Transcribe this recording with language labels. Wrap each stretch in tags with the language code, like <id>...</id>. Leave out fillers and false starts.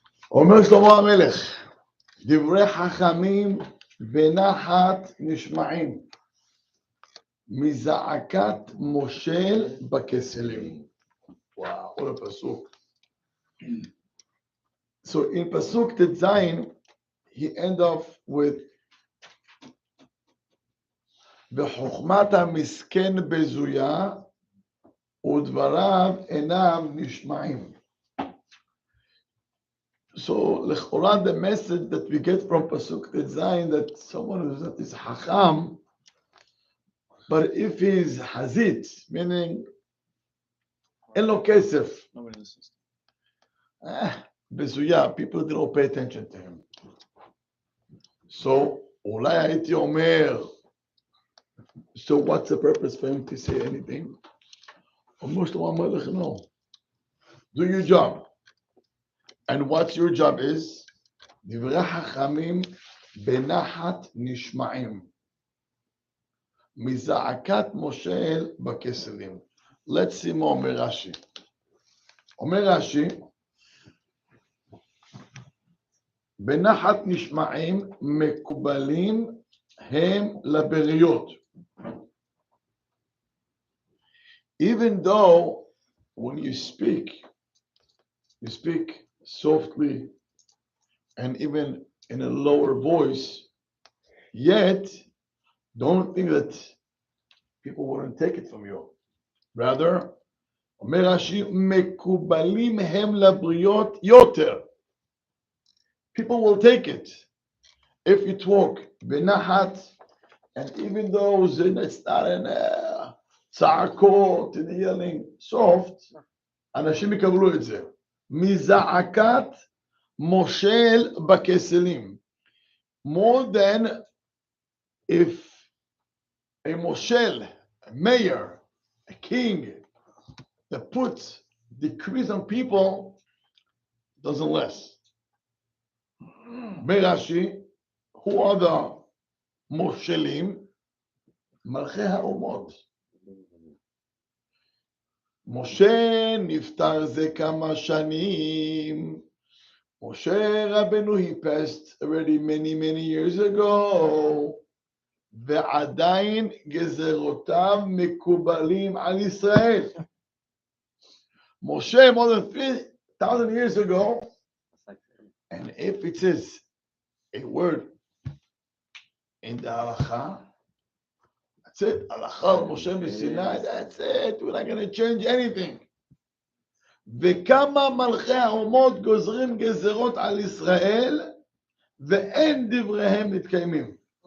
<he>אומר שלמה המלך, דברי חכמים בנחת נשמעים, מזעקת מושל בכסלים.</he> <en>Wow, what a pasuk. So in pasuk Tetzayin, he end off with</en> <he>בחוכמת המסכן בזויה ודבריו אינם נשמעים.</he> <en>So לכאורה the message that we get from pasuk Tetzayin that someone who's not is hacham, but if he's hazit, meaning</en> <he>אין לו כסף, בזויה,</he> <en>people don't pay attention to him. So</en> <he>אולי הייתי אומר,</he> <en>so what's the purpose for him to say anything?</en> <he>אומר שלמה המלך,</he> <en>no. Do your job. And what your job is?</en> <he>דברי חכמים בנחת נשמעים, מזעקת מושל בכסלים.</he> <en>Let's see more</en> <he>אומר רש"י. אומר רש"י, בנחת נשמעים מקובלים הם לבריות.</he> <en>Even though when you speak softly and even in a lower voice, yet don't think that people wouldn't take it from you.</en> <he>Rather, אומר רש"י, מקובלים הם לבריות יותר.</he> <en>People will take it. If you talk בנחת, and even though it's not in צעקות, in yelling, soft,</en> <he>אנשים יקבלו את זה. מזעקת מושל בכסלים.</he> <en>More than if a מושל, a mayor, a king that puts decrees on people doesn't last. Rashi, who are the מושלים?</en> <he>מלכי האומות. משה נפטר זה כמה שנים.</he> <en>משה רבנו, he passed already many years ago.</en> <he>ועדיין גזרותיו מקובלים על ישראל.</he> <en>Moshe more than 3,000 years ago, and if it says a word in the halacha, that's it. Halacha Moshe Sinai, that's it. We're not going to change anything.</en> <he>וכמה מלכי האומות גוזרים גזרות על ישראל, ואין דבריהם מתקיימים.</he>